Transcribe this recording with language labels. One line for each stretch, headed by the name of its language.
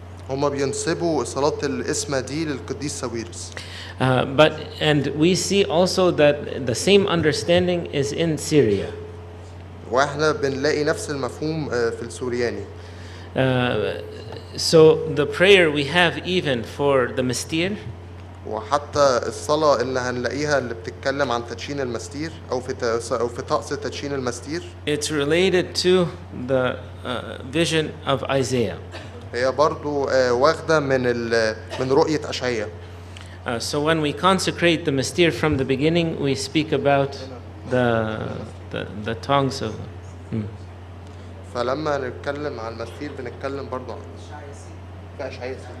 Arabic: هما بينسبوا صلاة القسمة دي للقديس ساويرس.
English: And we see also that the same understanding is in Syria.
Arabic: واحنا بنلاقي نفس المفهوم في السورياني.
English: So the prayer we have even for the mystere.
Arabic: وحتى الصلاة اللي هنلاقيها اللي بتتكلم عن تدشين المستير أو في طقس تدشين المستير.
English: It's related to the vision of Isaiah.
Arabic: هي برضو واخدة من رؤية أشعياء.
English: So when we consecrate the mystere from the beginning, we speak about the tongues of.
Arabic: فلما نتكلم عن المستير بنتكلم برضو عن في أشعياء.